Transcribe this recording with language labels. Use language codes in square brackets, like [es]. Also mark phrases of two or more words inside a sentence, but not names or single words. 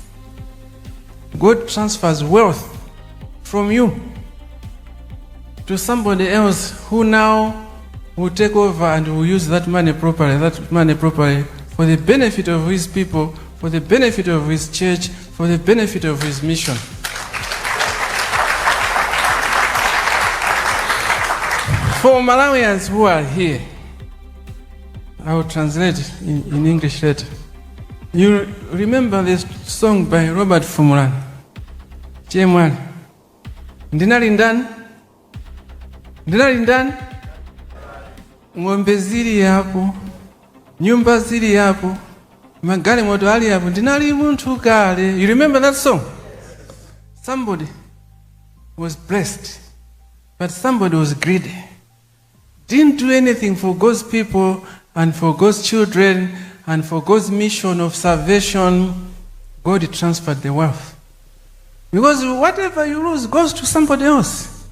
[en] God transfers wealth from you to somebody else who now will take over and will use that money properly for the benefit of His people, for the benefit of His church, for the benefit of His mission. For Malawians who are here, I will translate in English later. You remember this song by Robert Fumulan, Chemwan. [ny] Ndinali ndani, ng'ombe zili hapo, nyumba zili hapo, magari moto ali hapo, ndinali muntu kale. [en] You remember that song? Somebody was blessed, but somebody was greedy. Didn't do anything for God's people and for God's children and for God's mission of salvation. God transferred the wealth. Because whatever you lose goes to somebody else.